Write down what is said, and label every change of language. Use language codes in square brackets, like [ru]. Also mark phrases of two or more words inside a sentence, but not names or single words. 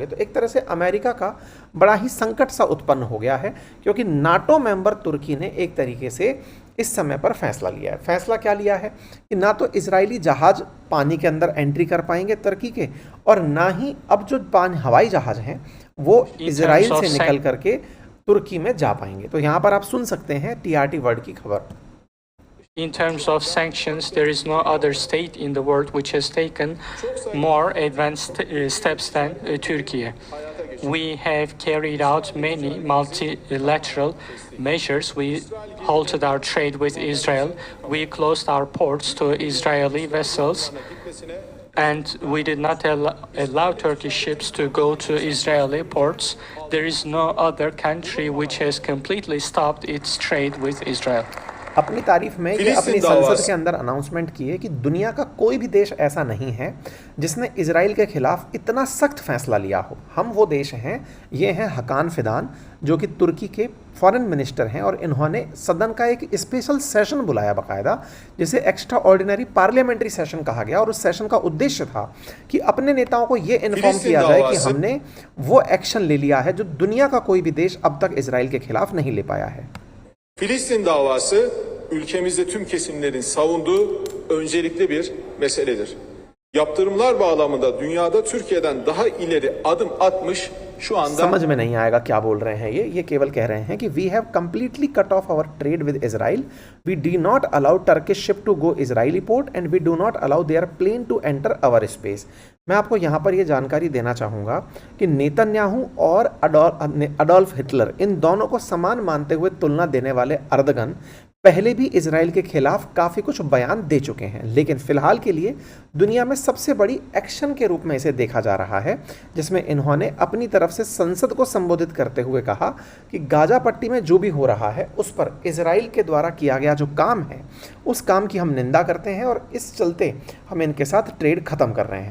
[hi] तो एक तरह से अमेरिका का बड़ा ही संकट सा उत्पन्न हो गया है, क्योंकि नाटो मेंबर तुर्की ने एक तरीके से इस समय पर फैसला लिया है। फैसला क्या लिया है कि ना तो इजरायली जहाज पानी के अंदर एंट्री कर पाएंगे तुर्की के, और ना ही अब जो हवाई जहाज हैं वो इजराइल से निकल करके तुर्की में जा पाएंगे। तो यहाँ पर आप सुन सकते हैं टीआरटी वर्ल्ड की खबर। [en] In terms of sanctions, there is no other state in the world which has taken more advanced steps than Turkey. We have carried out many multilateral measures. We halted our trade with Israel. We closed our ports to Israeli vessels. And we did not allow Turkish ships to go to Israeli ports. There is no other country which has completely stopped its trade with Israel. [hi] अपनी तारीफ में ये अपनी संसद के अंदर अनाउंसमेंट की है कि दुनिया का कोई भी देश ऐसा नहीं है जिसने इजराइल के खिलाफ इतना सख्त फैसला लिया हो। हम वो देश हैं, ये हैं हकान फिदान, जो कि तुर्की के [en] foreign minister [hi] हैं, और इन्होंने सदन का एक [en] special session [hi] बुलाया बाकायदा, जिसे [en] extra ordinary parliamentary session [hi] कहा गया। और उस सेशन का उद्देश्य था कि अपने नेताओं को ये इन्फॉर्म किया जाए कि हमने वो एक्शन ले लिया है जो दुनिया का कोई भी देश अब तक इजराइल के खिलाफ नहीं ले पाया है। [tr] Filistin davası ülkemizde tüm kesimlerin savunduğu öncelikli bir meseledir. Yaptırımlar bağlamında dünyada Türkiye'den daha ileri adım atmış şu anda [hi] समझ में नहीं आएगा क्या बोल रहे हैं ये केवल कह रहे हैं कि [en] we have completely cut off our trade with Israel, we did not allow Turkish ship to go Israeli port and we do not allow their plane to enter our space. [hi] मैं आपको यहाँ पर ये जानकारी देना चाहूँगा कि नेतन्याहू और अडोल्फ हिटलर, इन दोनों को समान मानते हुए तुलना देने वाले अर्दगन पहले भी इजराइल के खिलाफ काफ़ी कुछ बयान दे चुके हैं, लेकिन फिलहाल के लिए दुनिया में सबसे बड़ी एक्शन के रूप में इसे देखा जा रहा है, जिसमें इन्होंने अपनी तरफ से संसद को संबोधित करते हुए कहा कि गाजा पट्टी में जो भी हो रहा है उस पर इजराइल के द्वारा किया गया जो काम है उस काम की हम निंदा करते हैं, और इस चलते हम इनके साथ ट्रेड खत्म कर रहे हैं।